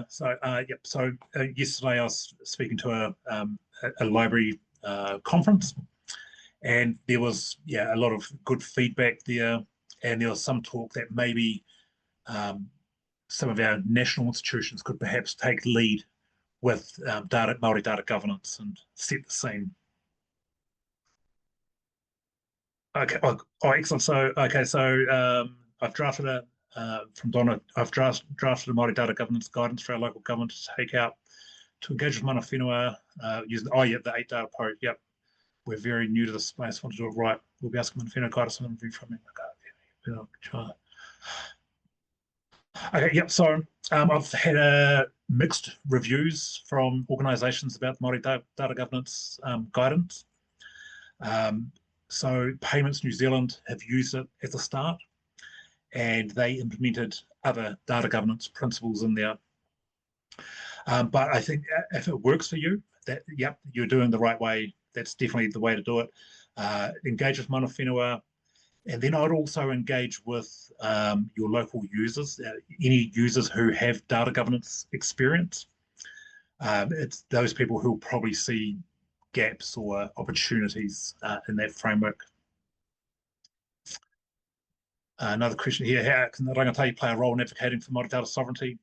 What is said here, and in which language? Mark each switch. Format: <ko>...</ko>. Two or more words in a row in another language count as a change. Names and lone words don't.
<en>So yesterday I was speaking to a library conference, and there was a lot of good feedback there, and there was some talk that maybe some of our national institutions could perhaps take lead with Māori data governance and set the scene. Okay, excellent. So I've drafted from Donna. I've drafted a Māori data governance guidance for our local government to take out to engage with</en> <mi>mana whenua</mi> <en>using the 8 data pro. Yep, we're very new to this space. Want to do it right. We'll be asking</en> <mi>mana whenua</mi> <en>guide us on review from me. Okay, yep. So I've had mixed reviews from organisations about Māori data governance guidance. So Payments New Zealand have used it at the start, and they implemented other data governance principles in there. But I think if it works for you, that you're doing the right way. That's definitely the way to do it. Engage with</en> <mi>mana whenua,</mi> <en>and then I'd also engage with your local users, any users who have data governance experience. It's those people who will probably see gaps or opportunities in that framework. Another question here: how can the rangatahi play a role in advocating for Māori data sovereignty?</en>